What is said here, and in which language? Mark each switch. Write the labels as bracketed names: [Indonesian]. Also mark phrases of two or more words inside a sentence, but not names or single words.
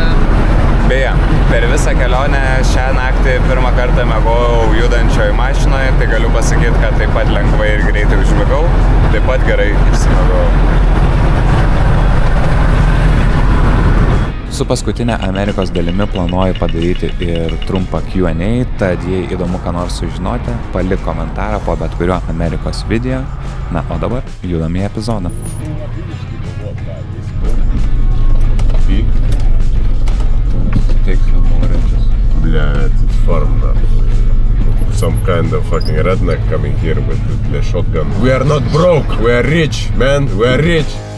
[Lithuanian] Beje, per visą kelionę šią naktį pirmą kartą miegojau judančioj mašinoje, tai galiu pasakyti, kad taip pat lengvai ir greitai užmigau, taip pat gerai išsimiegojau. Su paskutinė Amerikos dalimi planuoju padaryti ir trumpą Q&A, tad jei įdomu ką nors sužinoti, palik komentarą po bet kurio Amerikos video. Na, o dabar judam į epizodą. [English] Take some oranges. Блядь, it's farm now. Some kind of fucking redneck coming here with the shotgun. We are not broke, we are rich, man, we are rich.